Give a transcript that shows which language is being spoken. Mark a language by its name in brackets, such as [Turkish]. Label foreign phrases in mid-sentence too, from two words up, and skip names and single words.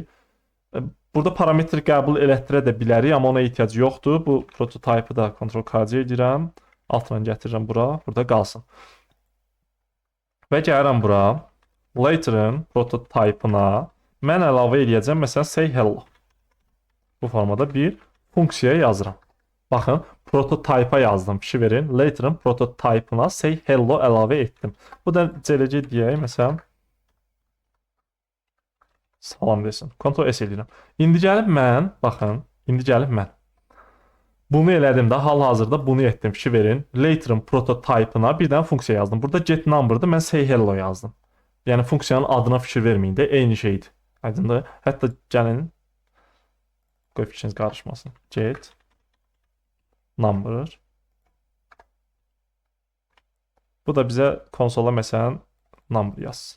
[Azerbaijani] Burada parametr qəbul elətdirə də bilərik, amma ona ehtiyac yoxdur. Bu prototypı da Ctrl-K-C edirəm. Altından gətirirəm bura, burada qalsın. Və gəlirəm bura. Later'ın prototypına mən əlavə edəcəm, məsələn, [English] say hello. [Azerbaijani] Bu formada bir funksiya yazıram. Baxın, prototype'a yazdım, fikir verin. Later'ın prototypına [English] say hello [Azerbaijani] əlavə etdim. Bu da CLC deyək, məsələn, salam desin. Ctrl-S edirəm. İndi gəlib mən, baxın, indi gəlib mən. Bunu elədim də, hal-hazırda bunu etdim, fikir verin. Later'ın prototype'ına bir dənə funksiya yazdım. Burada getNumber'dır, mən [English] say hello [Azerbaijani] yazdım. Yəni funksiyanın adına fikir verməyin də, eyni şeydir. Aydındır? Hətta gəlin, qoy fikriniz qarışmasın. [English] Get number. [Azerbaijani] Bu da bizə konsola məsələn number yazsın.